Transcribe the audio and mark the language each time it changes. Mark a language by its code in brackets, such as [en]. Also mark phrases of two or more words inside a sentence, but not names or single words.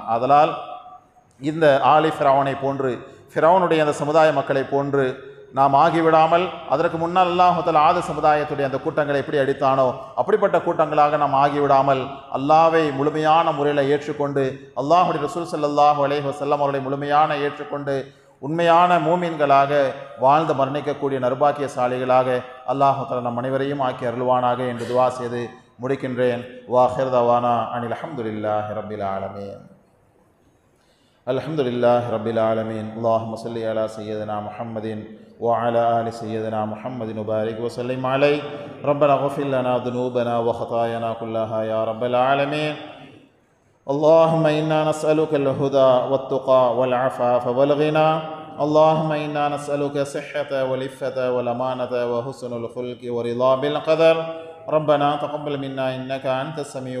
[ta] அதனால் இந்த ஆலி ஃபிரௌனை போன்று, ஃபிரௌனுடைய அந்த சமுதாய மக்களை போன்று நாம் ஆகிவிடாமல், அதற்கு முன்னால் [ar] الله تعالى [ta] ஆது சமுதாயத்துடைய அந்த கூட்டங்களை எப்படி அடித்தானோ அப்படிப்பட்ட கூட்டங்களாக நாம் ஆகிவிடாமல் அல்லாஹ்வை முழுமையான முறையில் ஏற்றுக்கொண்டு அல்லாஹுடைய ரசூல் [ar] صلى الله عليه وسلم [ta] அவர்களை முழுமையான ஏற்றுக்கொண்டு உண்மையான மூமின்களாக வாழ்ந்து மரணிக்கக்கூடிய நர்பாக்கியசாலிகளாக [ar] الله تعالى [ta] நம் அனைவரையும் ஆக்கி அருள்வானாக என்று துஆ செய்து முடிக்கின்றேன். [ar] وآخر دعوانا أن الحمد لله رب العالمين. الحمد لله رب العالمين اللهم صل على سيدنا محمد وعلى آل سيدنا محمد وبارك وسلم عليه. ربنا اغفر لنا ذنوبنا وخطايانا كلها يا رب العالمين. اللهم إنا نسألك الهدى والتقى والعفاف والغنى. اللهم إنا نسألك صحة والعفة والأمانة وحسن الخلق ورضا بالقدر ربنا تقبل منا إنك أنت السميع